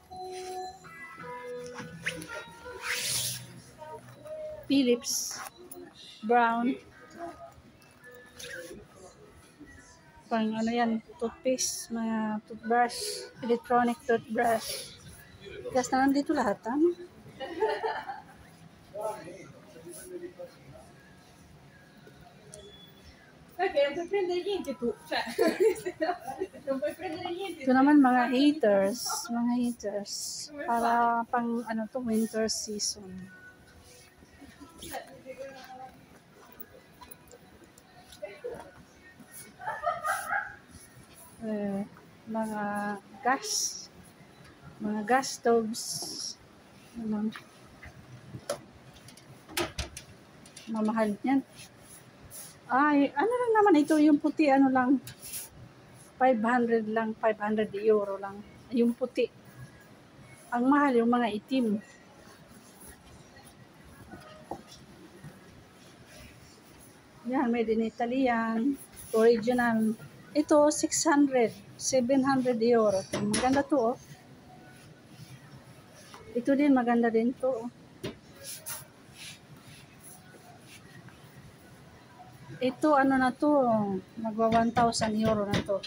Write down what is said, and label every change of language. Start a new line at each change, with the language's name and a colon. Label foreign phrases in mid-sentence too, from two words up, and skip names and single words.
Filipino: Philips brown. Pang yan, toothpaste, mga toothbrush,
English: electronic toothbrush.
Filipino: Gas na nandito lahat,
Italian: Perché non puoi prendere niente tu, cioè non puoi prendere niente.
Filipino: Ito naman mga heaters, para pang
English: winter season.
Filipino: Mga
English: gas stoves.
Filipino: Mamahal niyan. Ay, lang naman ito, yung puti, 500 lang, 500 euro lang. Yung puti. Ang mahal yung mga itim. Yan,
English: made in Italy
Filipino: yan. Original. Ito, 600, 700 euro. Maganda to, oh. Ito din, maganda din to, oh. Ito, na to, magwa 1,000 euro na to.